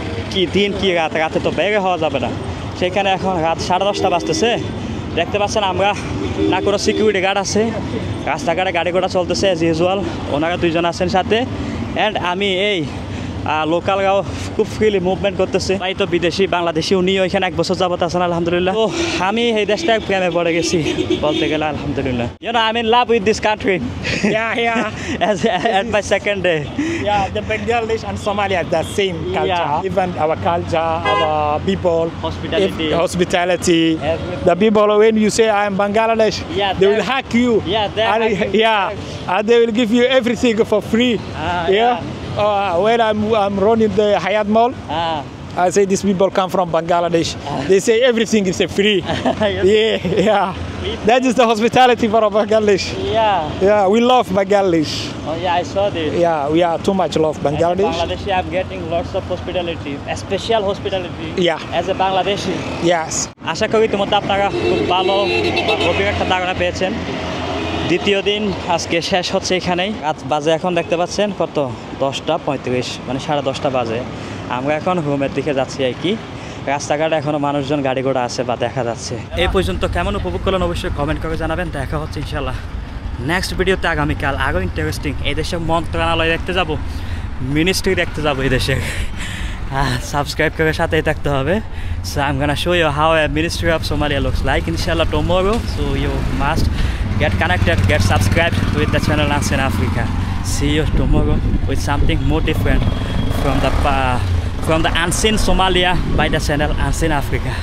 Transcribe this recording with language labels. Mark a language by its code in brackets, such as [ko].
[bn] কি দিন কি রাত, রাতে তো বের হওয়া যাবে না। সেখানে এখন রাত 10:30 বাজতেছে, দেখতে পাচ্ছেন আমরা না কোনো সিকিউরিটি গার্ড আছে, রাস্তাঘাটে গাড়ি ঘোড়া চলতেছে অ্যাজ ইউজুয়াল। ওনারা 2 জন আছেন সাথে, অ্যান্ড আমি এই লোকালরাও খুব ফ্রিলি মুভমেন্ট করতেছে। তাই তো বিদেশি বাংলাদেশি উনিও এখানে 1 বছর যাবত আছেন আলহামদুলিল্লাহ। তো আমি এই দেশটা প্রেমে পড়ে গেছি বলতে গেলে আলহামদুলিল্লাহ। [en] You know, I'm in love with this country. At my second day. Yeah, the Bangladesh and Somalia, the same culture. Yeah. Even our culture, our people, Hospitality. hospitality. Everything. The people, when you say I am Bangladesh, Yeah, they will hug you. Yeah, they're and, hugging. and they will give you everything for free. Yeah. When I'm running the Hayat Mall, I say these people come from Bangladesh. They say everything is free. Yeah. That is the hospitality for Bangladesh. Yeah, we love Bangladesh. Oh yeah, I saw this. Yeah, we are too much love Bangladesh. As a Bangladeshi, I'm getting lots of hospitality, a special hospitality. Yeah. As a Bangladeshi. Yes. [bn] আশা করি তোমাদের আপনারা খুব ভালো গভীর একটা ধারণা পেয়েছেন। দ্বিতীয় দিন আজকে শেষ হচ্ছে এখানেই। রাত বাজে এখন দেখতে পাচ্ছেন কত, 10:35, মানে 10:30 বাজে। আমরা এখন রুমের দিকে যাচ্ছি আর কি। রাস্তাঘাটে এখনও মানুষজন গাড়ি ঘোড়া আছে বা দেখা যাচ্ছে। এই পর্যন্ত কেমন উপভোগ করলেন অবশ্যই কমেন্ট করে জানাবেন। দেখা হচ্ছে ইনশাল্লাহ নেক্সট ভিডিওতে আগামীকাল। আরও ইন্টারেস্টিং, এই দেশের মন্ত্রণালয় দেখতে যাব, মিনিস্ট্রি দেখতে যাব এই দেশে। সাবস্ক্রাইব করে সাথেই থাকতে হবে। [en] So I'm gonna show you how a Ministry of Somalia looks like inshallah tomorrow. So you must get connected, get subscribed with the channel Unseen Africa. See you tomorrow with something more different from the Unseen Somalia by the channel Unseen Africa.